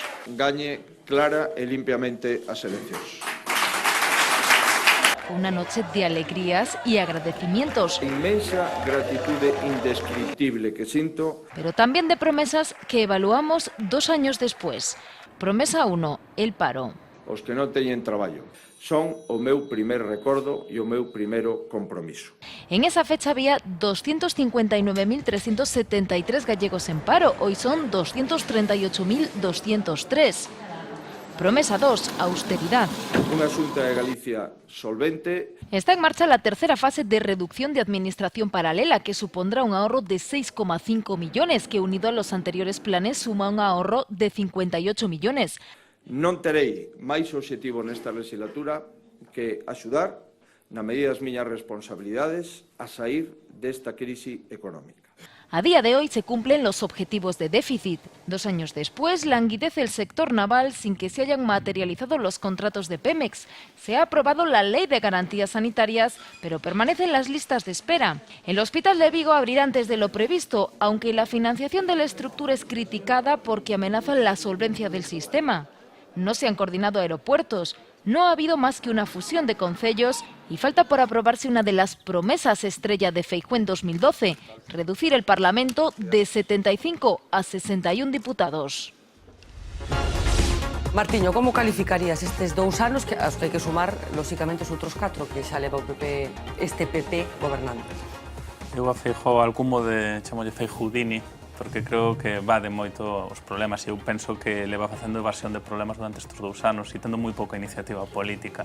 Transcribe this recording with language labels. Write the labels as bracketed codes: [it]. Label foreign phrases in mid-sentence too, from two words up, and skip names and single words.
[gl] Gañe clara e limpiamente as eleccións. [es] Una noche de alegrías y agradecimientos. [gl] Inmensa gratitude indescriptible que sinto. [es] Pero también de promesas que evaluamos 2 años después. Promesa 1, el paro. [gl] Os que non teñen traballo son o meu primer recordo e o meu primeiro compromiso. [es] En esa fecha había 259.373 gallegos en paro, hoy son 238.203. Promesa 2, austeridad. [gl] Unha Xunta de Galicia solvente. [es] Está en marcha la tercera fase de reducción de administración paralela, que supondrá un ahorro de 6,5 millones, que unido a los anteriores planes suma un ahorro de 58 millones. [gl] Non terei máis obxectivo nesta legislatura que axudar, na medida das miñas responsabilidades, a sair desta crise económica. [es] A día de hoy se cumplen los objetivos de déficit. 2 años después, languidece el sector naval sin que se hayan materializado los contratos de Pemex. Se ha aprobado la Ley de Garantías Sanitarias, pero permanecen las listas de espera. El Hospital de Vigo abrirá antes de lo previsto, aunque la financiación de la estructura es criticada porque amenaza la solvencia del sistema. No se han coordinado aeropuertos, no ha habido más que una fusión de concellos y falta por aprobarse una de las promesas estrella de Feijóo en 2012, reducir el Parlamento de 75 a 61 diputados. [gl] Martiño, como calificarías estes 2 anos que aos que hai que sumar, lóxicamente, os outros 4 que xa leva o PP, este PP gobernando? Eu a Feijóo alcumo de chamolle Feijoudini, porque creo que va de moito os problemas e eu penso que leva facendo evasión de problemas durante estes 2 anos e tendo moi pouca iniciativa política.